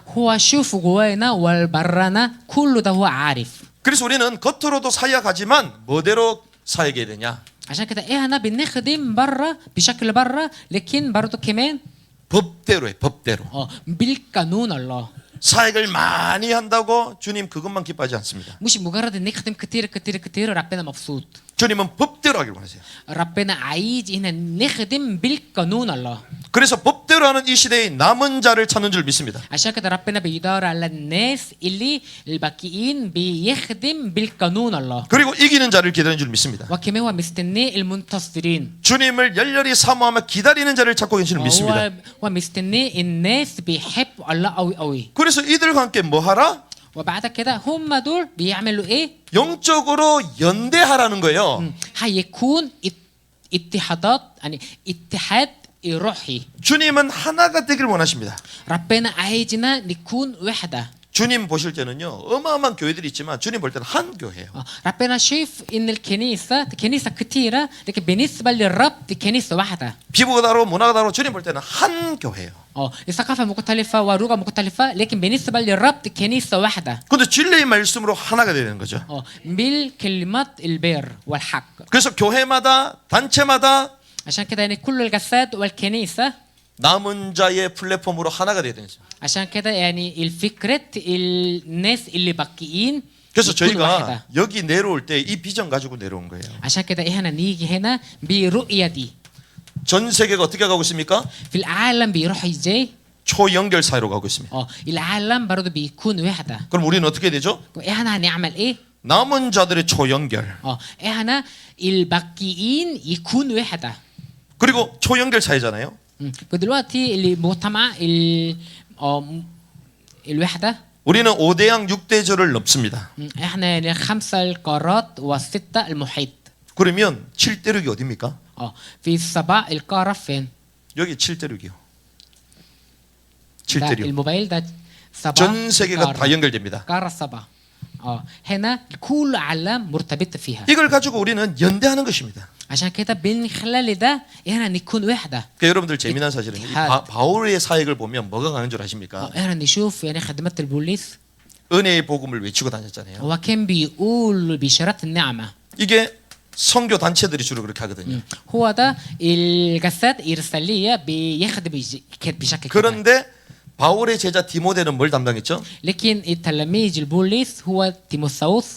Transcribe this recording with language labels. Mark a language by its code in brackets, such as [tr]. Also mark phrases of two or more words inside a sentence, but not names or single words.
[ar] هو شوف جوانا والبرانا كله ده هو عارف. [ko] 그래서 우리는 겉으로도 사역하지만 뭐대로 사역해야 되냐? [ar] عشان كده احنا بنخدم برا بشكل برا لكن برضه كمان [ko] 법대로 해, 법대로. [ar] بالقانون الله. [ko] 사역을 많이 한다고 주님 그것만 기뻐하지 않습니다. [ar] مش مجرد نخدم كتير كتير كتير ربنا مبسوط. [ko] 주님은 법대로 하길 원하세요. [ar] ربنا عايز هنا نخدم بالقانون الله. [ko] 그래서 법대로 하는 이 시대의 남은 자를 찾는 줄 믿습니다. [ar] عشان كده ربنا بيدور على الناس اللي الباقيين بيخدم بالقانون الله. [ko] 그리고 이기는 자를 기다리는 줄 믿습니다. [ar] وكمان هو مستني المنتصرين. [ko] 주님을 열렬히 사모하며 기다리는 자를 찾고 계신 줄 믿습니다. [ar] هو مستني الناس بيحبوا الله قوي قوي. [ko] 그래서 이들과 함께 뭐 하라? [ar] وبعد كده هم دول بيعملوا ايه؟ [ko] 영적으로 연대하라는 거예요. [ar] هيكون اتحادات يعني اتحاد روحي. [ko] 주님은 하나가 되길 원하십니다. [ar] ربنا عايزنا نكون وحدة. [ko] 주님 보실 때는요 어마어마한 교회들이 있지만 주님 볼 때는 한 교회예요. [ar] ربنا شايف ان الكنيسه كثيره لكن بالنسبه للرب دي كنيسه واحده. [ko] 피부가 다르고 문화가 다르고 주님 볼 때는 한 교회예요. [ar] الثقافه مختلفه واللغه مختلفه لكن بالنسبه للرب دي كنيسه واحده. [ko] 근데 진리의 말씀으로 하나가 되는 거죠. [ar] بالكلمات البر والحق. [ko] 그래서 교회마다 단체마다 [ar] عشان كده يعني كل الجسد والكنيسه [ko] 남은 자의 플랫폼으로 하나가 돼야 되죠. [ar] عشان كده يعني الفكرة الناس اللي باقيين [ko] 그래서 [ar] يكون [ko] 저희가 [ar] واحدة. [ko] 여기 내려올 때 이 비전 가지고 내려온 거예요. [ar] عشان كده احنا نيجي هنا برؤية دي. [ko] 전 세계가 어떻게 가고 있습니까? [ar] في العالم بيروح ازاي؟ [ko] 초연결 사회로 가고 있습니다. [ar] العالم برضه بيكون وحدة. [ko] 그럼 우리는 어떻게 되죠? [ar] احنا هنعمل ايه؟ [ko] 남은 자들의 초연결. [ar] احنا الباقيين يكون وحدة. [ko] 그리고 초연결 사회잖아요. [ar] ودلوقتي المجتمع الوحدة. [ko] 우리는 5대양 6대절을 넘습니다. [ar] احنا الخمسة القارات والستة المحيط. [ko] 그러면 7대륙이 어디입니까? [ar] في السبع القارة فين؟ [ko] 여기 7대륙이요. [ar] ده [ko] 7대륙. [ar] الموبايل ده سبع [ko] 전 세계가 [ar] قارة. [ko] 다 연결됩니다. [ar] قارة سبع. هنا كل عالم مرتبط فيها. [ko] 이걸 가지고 우리는 연대하는 것입니다. [ar] عشان كده من خلال ده احنا نكون وحدة. [ko] 그러니까 여러분들 재미난 사실은 이 바울의 사역을 보면 뭐가 강한 줄 아십니까? [ar] احنا نشوف يعني خدمات البوليس [ko] 은혜의 복음을 외치고 다녔잖아요. [ar] هو كان بيقول بشارات النعمة. [ko] 이게 선교 단체들이 주로 그렇게 하거든요. [ar] هو ده الجسد الإرسالية بيخدم بشكل كده. [ko] 그런데 바울의 제자 디모데는 뭘 담당했죠? [ar] لكن التلاميذ البوليس هو تيموثاوس